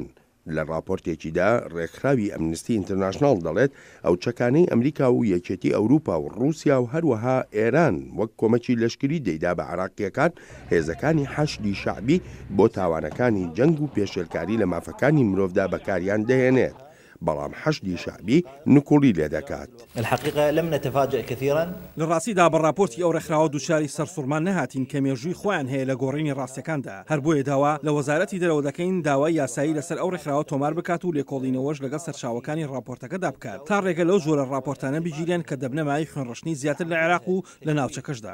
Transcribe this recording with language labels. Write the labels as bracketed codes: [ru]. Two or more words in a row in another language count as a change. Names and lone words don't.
[ckb] لە راپۆرتێکیدا ڕێکخراوی ئەمنستی ئینتەرناشناڵ دەڵێت ئەو چەکانەی ئەمریکا و یەکێتی ئەوروپا و ڕووسیا و هەروەها ئێران وەک کۆمەکی لەشکری دەیدا بە عراقیەکان هێزەکانی حەشدی شعبی بۆ تاوانەکانی جەنگ و پێشێلکاری لە مافەکانی مرۆڤدا بەکاریان دەهێنێت. بەڵام حەشدی شعبی نکوڵی لێ دەکات. [ar] الحقيقة لم نتفاجأ كثيرا. [ckb] لە ڕاستیدا بە راپۆرتی ئەو ڕێکخراوە دووچاری سەرسوڕمان نەهاتین کە مێژووی خۆیان هەیە لە گۆڕینی ڕاستیەکاندا. هەر بۆیە داوا لە وەزارەتی دەرەوە دەکەین داوای یاسایی لەسەر ئەو ڕێکخراوە تۆمار بکات و لێکۆڵینەوەش لەگەڵ سەرچاوەکانی راپۆرتەکەدا بکات تا ڕێگە لەو جۆرە راپۆرتانە بگیرێن کە دەبنە مای خوێنڕشتنی زیاتر لە عێراق و لە ناوچەکەشدا.